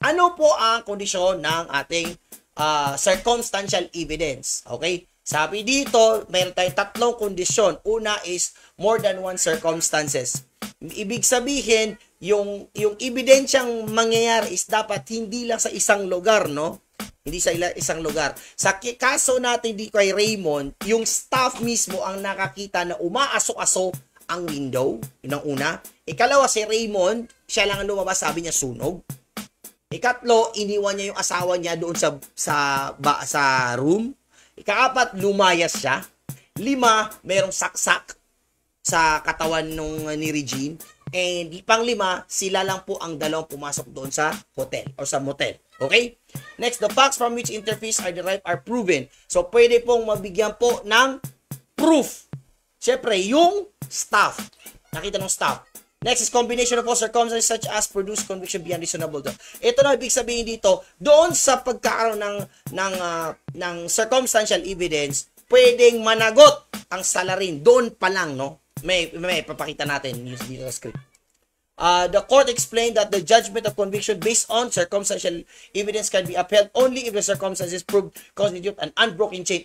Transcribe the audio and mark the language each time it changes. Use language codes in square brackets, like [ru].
[tl] Ano po ang kondisyon ng ating circumstantial evidence? Okay? Sabi dito, mayroon tayong tatlong kondisyon. Una [en] is more than one circumstances. [tl] Ibig sabihin, yung ebidensyang mangyayari is dapat hindi lang sa isang lugar, no? Hindi sa isang lugar. Sa kaso natin di kay Raymond, yung staff mismo ang nakakita na umaaso-aso ang window. Yun ang una. Ikalawa, si Raymond, siya lang ang lumabas, sabi niya sunog. Ikatlo, iniwan niya yung asawa niya doon sa room. Ikaapat, lumayas siya. 5, merong saksak sa katawan ni Regine. And pang-5, sila lang po ang dalawang pumasok doon sa hotel or sa motel. Okay? [en] Next, the facts from which interface are derived are proven. [tl] So, pwede pong mabigyan po ng proof. Siyempre, yung staff. Nakita ng staff. [en] Next is combination of all circumstances such as produce conviction beyond reasonable doubt. [tl] Ito na ibig sabihin dito, doon sa pagkakaroon ng circumstantial evidence, pwedeng managot ang salarin. Doon pa lang, no? May papakita natin dito sa script. [en] The court explained that the judgment of conviction based on circumstantial evidence can be upheld only if the circumstances proved constitute an unbroken chain.